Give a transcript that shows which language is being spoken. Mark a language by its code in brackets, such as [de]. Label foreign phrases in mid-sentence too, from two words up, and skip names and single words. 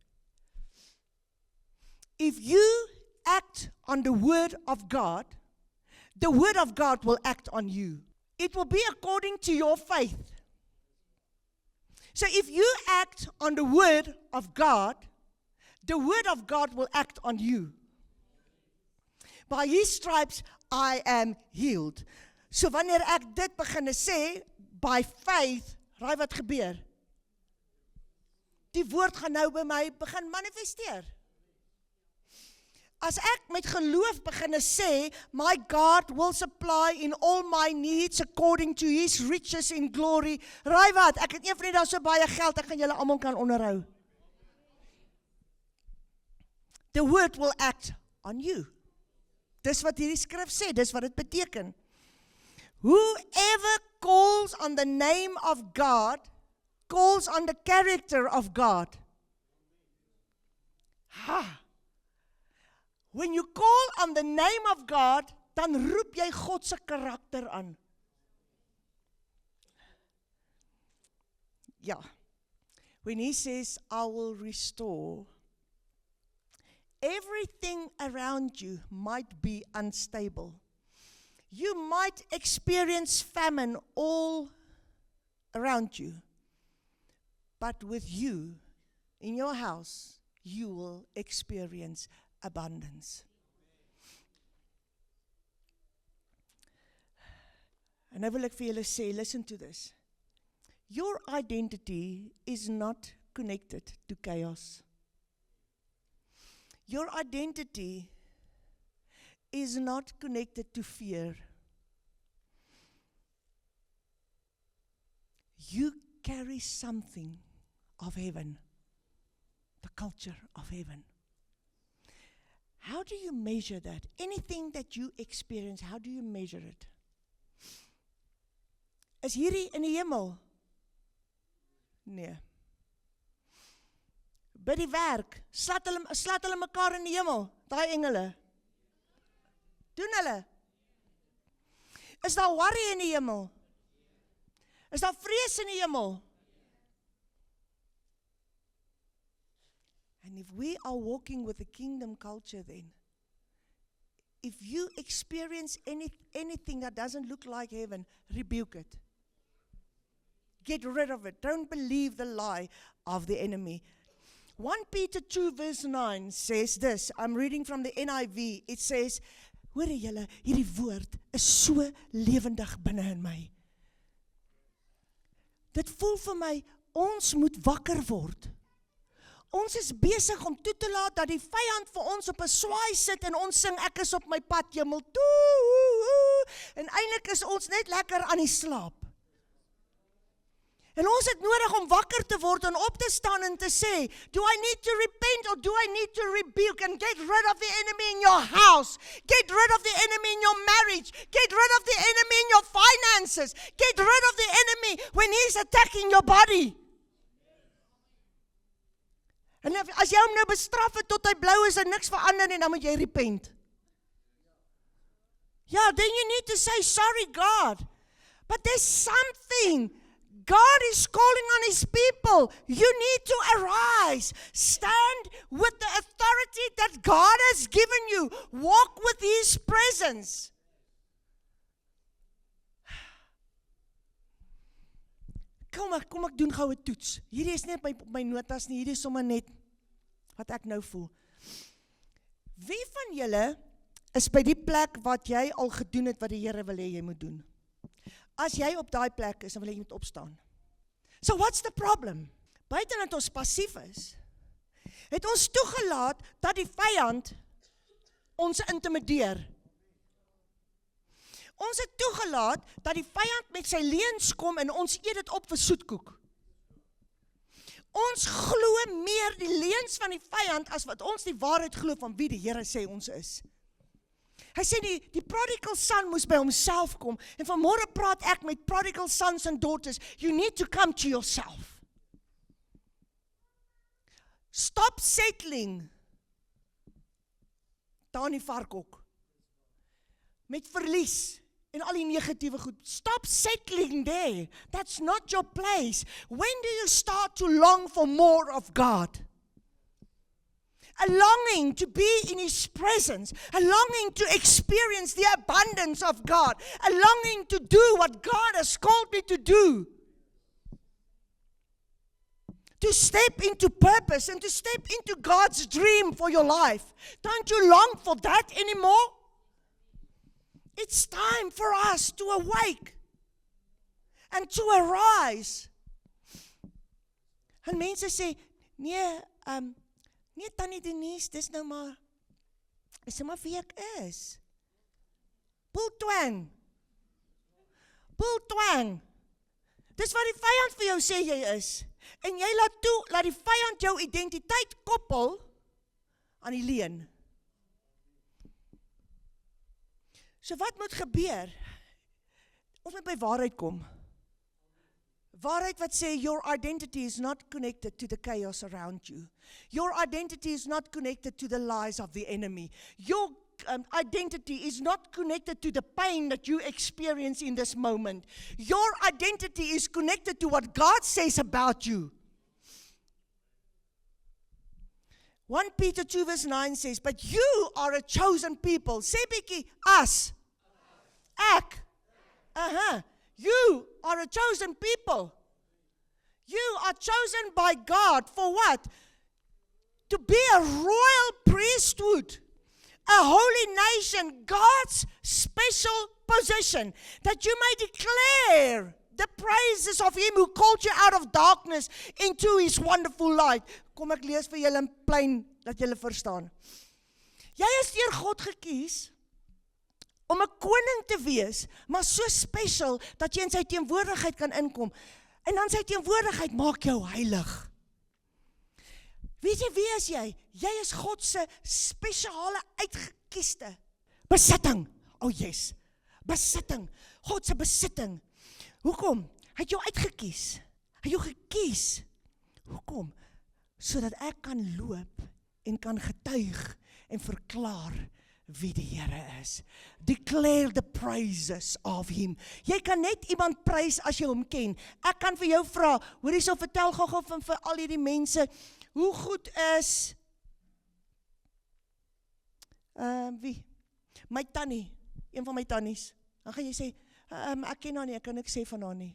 [en] If you act on the word of God, the word of God will act on you. It will be according to your faith. So if you act on the word of God, the word of God will act on you. By his stripes I am healed. [af] So wanneer ek dit begin sê, [en] by faith, [af] raai wat gebeur? Die woord gaan nou by my begin manifesteer. As ek met geloof begin sê, [en] my God will supply in all my needs according to his riches in glory. [af] Raai wat, ek het eendag daar so baie geld, ek gaan julle almal kan onderhou. [en] The word will act on you. [af] Dis wat hierdie skrif sê, dis wat dit beteken. [en] Whoever calls on the name of God, calls on the character of God. When you call on the name of God, [af] dan roep jy God se karakter aan. Ja. [en] When he says, I will restore, everything around you might be unstable. You might experience famine all around you. But with you, in your house, you will experience abundance. [af] En nou wil ek vir julle sê, [en] listen to this. Your identity is not connected to chaos. Your identity is not connected to fear. You carry something of heaven, the culture of heaven. How do you measure that? Anything that you experience, how do you measure it? [af] Is hierdie in die hemel? Nee. By die werk, slat hulle mekaar in die hemel, daai engele. Doen hulle? Is daar worry in die hemel? Is daar vrees in die hemel? [en] And if we are walking with the kingdom culture then, if you experience anything that doesn't look like heaven, rebuke it. Get rid of it. Don't believe the lie of the enemy. 1 Peter 2 verse 9 says this. I'm reading from the NIV. It says, [af] hoor julle, hierdie woord is so lewendig binne in my. Dit voel vir my, ons moet wakker word. Ons is besig om toe te laat dat die vyand vir ons op 'n swaai sit en ons sing, ek is op my pad hemel toe. En eintlik is ons net lekker aan die slaap. En ons het nodig om wakker te word en op te staan en te sê, [en] do I need to repent or do I need to rebuke and get rid of the enemy in your house? Get rid of the enemy in your marriage. Get rid of the enemy in your finances. Get rid of the enemy when he's attacking your body. [af] En as jy hom nou bestraf het tot hy blou is en niks verander nie, dan moet jy repent. Ja, [en] then you need to say, sorry God. But there's something. God is calling on his people. You need to arise. Stand with the authority that God has given you. Walk with his presence. [af] Kom ek doen gou 'n toets. Hierdie is net my notas nie, hierdie is sommer net wat ek nou voel. Wie van julle is by die plek wat jy al gedoen het wat die Here wil hê jy moet doen? As jy op daai plek is, dan wil jy moet opstaan. [en] So what's the problem? [af] Buiten dat ons passief is, het ons toegelaat dat die vyand ons intimideer. Ons het toegelaat dat die vyand met sy leuns kom en ons eet dit op vir soetkoek. Ons glo meer die leuns van die vyand as wat ons die waarheid glo van wie die Here sê ons is. Hy sê die [en] prodigal son [af] moes by homself kom en vanmôre praat ek met [en] prodigal sons and daughters. You need to come to yourself. Stop settling. [af] Daar in die varkhok. Met verlies en al die negatiewe goed. [en] Stop settling there. That's not your place. When do you start to long for more of God? A longing to be in his presence. A longing to experience the abundance of God. A longing to do what God has called me to do. to step into purpose and to step into God's dream for your life? Don't you long for that anymore? It's time for us to awake and to arise. [af] En mense sê, nee Tannie Denise, dis nou maar, is maar wie ek is. Bultwang. Dis wat die vyand vir jou sê jy is. En jy laat toe, laat die vyand jou identiteit koppel aan die leuen. So wat moet gebeur? Ons moet by waarheid kom. Waarheid wat sê, [en] your identity is not connected to the chaos around you. Your identity is not connected to the lies of the enemy. Your identity is not connected to the pain that you experience in this moment. Your identity is connected to what God says about you. 1 Peter 2 verse 9 says, but you are a chosen people. [af] Sê bietjie, as. Ek. [en] You are a chosen people. You are chosen by God for what? To be a royal priesthood. A holy nation, God's special possession, that you may declare the praises of Him who called you out of darkness into His wonderful light. [af] Kom ek lees vir julle in plain, dat julle verstaan. Jy is deur God gekies om 'n koning te wees, maar so special, dat jy in sy teenwoordigheid kan inkom. En dan sy teenwoordigheid maak jou heilig. Weet jy, wie is jy? Jy is God se spesiale uitgekieste besitting. [en] Oh yes, [af] besitting. God se besitting. Hoekom? Hy het jou uitgekies. Hy het jou gekies. Hoekom? Sodat ek kan loop en kan getuig en verklaar wie die Here is. [en] Declare the praises of Him. [af] Jy kan net iemand prys as jy hom ken. Ek kan vir jou vra, hoor hierso, vertel gou van vir al hierdie mense, hoe goed is wie? My tannie, een van my tannies. Dan gaan jy sê, ek ken haar nie, ek kan niks sê van haar nie.